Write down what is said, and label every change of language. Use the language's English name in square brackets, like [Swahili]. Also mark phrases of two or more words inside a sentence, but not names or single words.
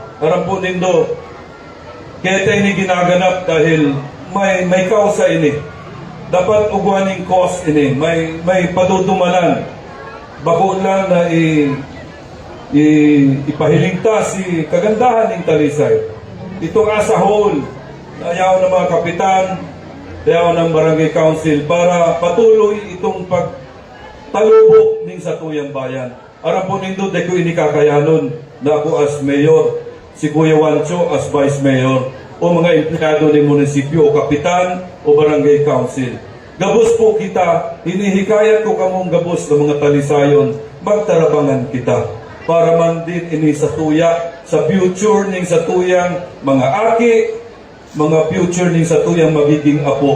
[Bikol] Aram po nindo, kaya tayo ini ginaganap dahil may kausa ini. Dapat ugwaning cause ini, may padudumanan. Bako lang na ipahiligta si kagandahan ng Talisay. Itong [English] as a whole, [Bikol] ayaw ng mga kapitan, ayaw ng Barangay Council para patuloy itong pagtalubok ng Satuyang Bayan. Aram po nindo, de ko inikakayanon na ako [English] as mayor, [Bikol] si Kuya Wancho [English] as vice mayor, [Bikol] o mga empleyado ng munisipyo, o kapitan, o Barangay Council. Gabos po kita, hinihikayat ko kamong gabos ng mga Talisayon, magtarabangan kita para man din ini sa tuya, sa future ning sa tuyang mga aki, mga future ning sa tuyang magiging apo.